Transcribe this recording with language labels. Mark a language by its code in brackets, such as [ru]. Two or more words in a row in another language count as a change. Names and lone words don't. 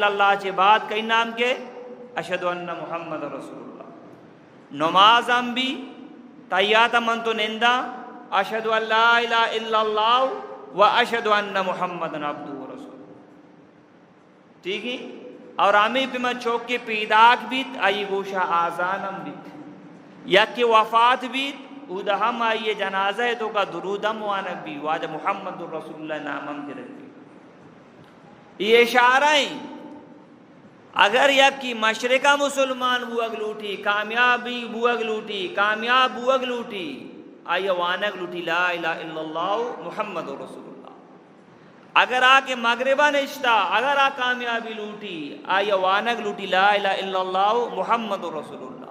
[bal] اللہ چے بات کئی نام کے [ar] اشہدو ان محمد رسول اللہ [bal] نماز ہم بھی تیات من تو نندہ [ar] اشہدو اللہ الہ الا اللہ و اشہدو ان محمد عبدہ رسول [ur] ٹھیک ہے [bal] اور ہمیں پہ میں چوک کے پیداک بیت آئی گوشہ آزان ہم بیت یا کہ وفات بیت اودا ہم آئیے جنازہ ہے تو کا درودم وانک بھی واجہ [ar] محمد رسول اللہ [bal] نامم کے رکھتی یہ اشارہ ہیں اگر یک کی مشرقہ مسلمان بوگ لوٹی کامیابی بوگ لوٹی کامیاب بوگ لوٹی آیا وانگ لوٹی [ar] لا الہ الا اللہ محمد رسول اللہ۔ [bal] اگر آ کے مغربہ نشتا اگر آ کامیابی لوٹی آیا وانگ لوٹی [ar] لا الہ الا اللہ محمد رسول اللہ۔